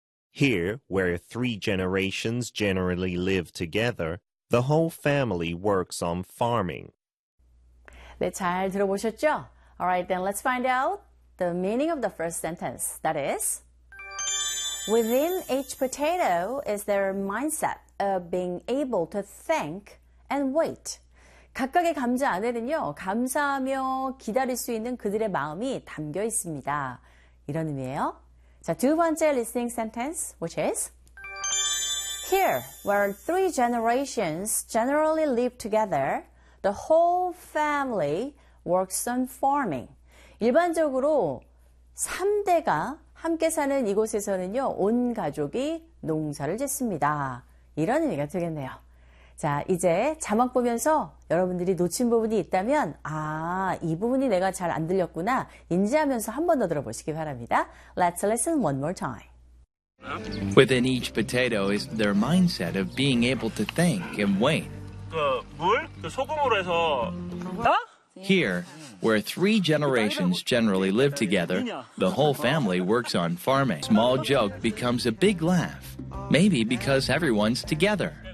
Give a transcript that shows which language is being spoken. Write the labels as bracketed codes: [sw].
[en] Here, where three generations generally live together, the whole family works on farming. [ko] 네, 잘 들어보셨죠? [en] All right, then let's find out the meaning of the first sentence. That is, within each potato is their mindset of being able to thank and wait. [ko] 각각의 감자 안에는요, 감사하며 기다릴 수 있는 그들의 마음이 담겨 있습니다. 이런 의미예요. 자, 두 번째 [en] listening sentence, which is, here, where three generations generally live together, the whole family works on farming. [ko] 일반적으로 3대가 함께 사는 이곳에서는요, 온 가족이 농사를 짓습니다. 이런 의미가 되겠네요. 자, 이제 자막 보면서 여러분들이 놓친 부분이 있다면, 아, 이 부분이 내가 잘 안 들렸구나, 인지하면서 한 번 더 들어보시기 바랍니다. [en] Let's listen one more time. Within each potato is their mindset of being able to think and wait. [ko] 소금으로 해서 [en] Here, where three generations generally live together, the whole family works on farming. Small joke becomes a big laugh, maybe because everyone's together.